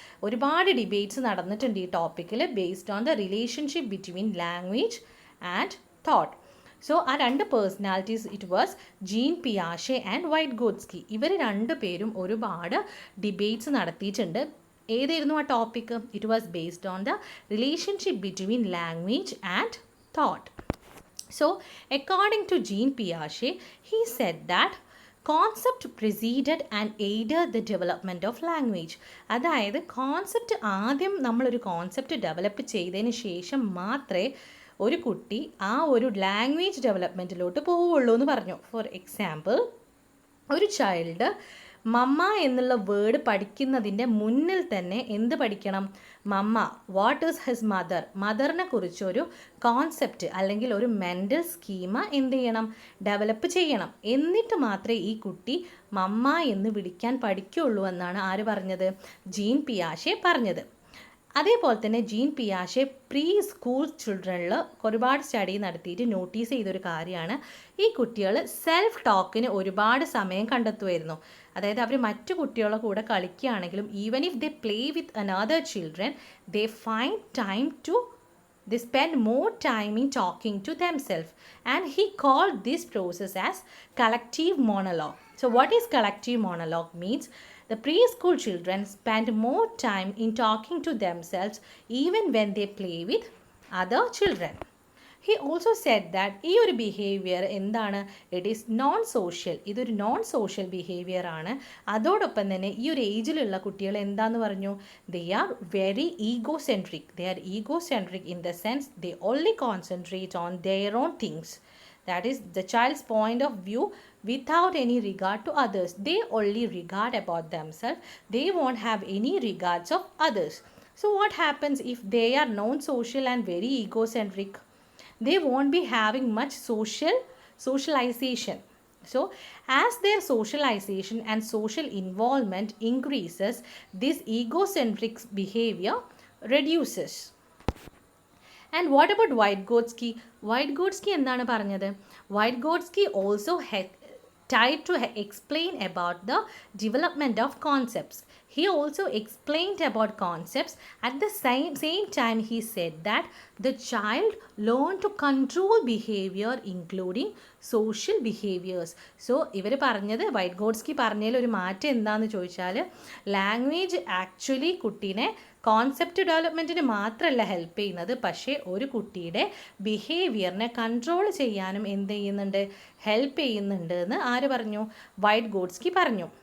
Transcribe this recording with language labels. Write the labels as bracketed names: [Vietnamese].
[Malayalam] ഒരുപാട് ഡിബേറ്റ്സ് നടന്നിട്ടുണ്ട് ഈ ടോപ്പിക്കിൽ [English] Based on the relationship between language and thought. So ആ രണ്ട് personalities it was gene പിയാഷെ and വൈറ്റ്ഗോട്സ്കി. [Malayalam] ഇവർ രണ്ട് പേരും ഒരുപാട് ഡിബേറ്റ്സ് നടത്തിയിട്ടുണ്ട്. ഏതായിരുന്നു ആ topic? [English] It was based on the relationship between language and thought. So, according to Jean Piaget, he said that concept preceded and aided the development of language. [Malayalam] അതായത് concept ആദ്യം നമ്മളൊരു കോൺസെപ്റ്റ് ഡെവലപ്പ് ചെയ്തതിന് ശേഷം മാത്രമേ ഒരു കുട്ടി ആ ഒരു ലാംഗ്വേജ് ഡെവലപ്മെൻറ്റിലോട്ട് പോവുള്ളൂ എന്ന് പറഞ്ഞു. ഫോർ എക്സാമ്പിൾ, ഒരു ചൈൽഡ് മമ്മ എന്നുള്ള വേർഡ് പഠിക്കുന്നതിൻ്റെ മുന്നിൽ തന്നെ എന്ത് പഠിക്കണം? മമ്മ, [English] what is his mother, [Malayalam] മദറിനെ കുറിച്ചൊരു കോൺസെപ്റ്റ് അല്ലെങ്കിൽ ഒരു മെൻ്റൽ സ്കീമ എന്ത് ചെയ്യണം? ഡെവലപ്പ് ചെയ്യണം. എന്നിട്ട് മാത്രമേ ഈ കുട്ടി മമ്മ എന്ന് വിളിക്കാൻ പഠിക്കുള്ളൂ എന്നാണ് ആര് പറഞ്ഞത്? ജീൻ പിയാഷെ പറഞ്ഞത്. അതേപോലെ തന്നെ ജീൻ പിയാഷെ പ്രീ സ്കൂൾ ചിൽഡ്രനിൽ ഒരുപാട് സ്റ്റഡി നടത്തിയിട്ട് നോട്ടീസ് ചെയ്തൊരു കാര്യമാണ്, ഈ കുട്ടികൾ സെൽഫ് ടോക്കിന് ഒരുപാട് സമയം കണ്ടെത്തുമായിരുന്നു. അതായത് അവർ മറ്റു കുട്ടികളുടെ കൂടെ കളിക്കുകയാണെങ്കിലും [English] Even if they play with another children they find time to they spend more time in talking to themselves, and he called this process as collective monologue. So what is collective monologue means? The preschool children spend more time in talking to themselves even when they play with other children. He also said that [Malayalam] ഈ ഒരു behaviour എന്താണ്? [English] It is non social. [Malayalam] ഇതൊരു non social behaviour ആണ്. അതോടൊപ്പം തന്നെ ഈ ഒരു ഏജിലുള്ള കുട്ടികൾ എന്താന്ന് പറഞ്ഞു? [English] They are very egocentric. They are egocentric in the sense they only concentrate on their own things. That is the child's point of view without any regard to others. They only regard about themselves. They won't have any regards of others. So what happens if they are non-social and very egocentric? They won't be having much socialization. So as their socialization and social involvement increases, this egocentric behavior reduces. And what about Vygotsky? [Malayalam] Vygotsky എന്താണ് പറഞ്ഞത്? [English] Vygotsky also tried to explain about the development of concepts. He also explained about concepts. At the same time, he said that the child learned to control behavior, including social behaviors. [Malayalam] So, ഇവർ പറഞ്ഞത്, വൈറ്റ്ഗോട്സ്കി പറഞ്ഞതിൽ ഒരു മാറ്റം എന്താണെന്ന് ചോദിച്ചാൽ, language actually കുട്ടീനെ concept ഡെവലപ്മെൻറ്റിന് മാത്രമല്ല help ചെയ്യുന്നത്, പക്ഷേ ഒരു കുട്ടിയുടെ ബിഹേവിയറിനെ കൺട്രോൾ ചെയ്യാനും എന്ത് ചെയ്യുന്നുണ്ട്? ഹെൽപ്പ് ചെയ്യുന്നുണ്ട് എന്ന് ആര് പറഞ്ഞു? വൈറ്റ്ഗോട്സ്കി പറഞ്ഞു.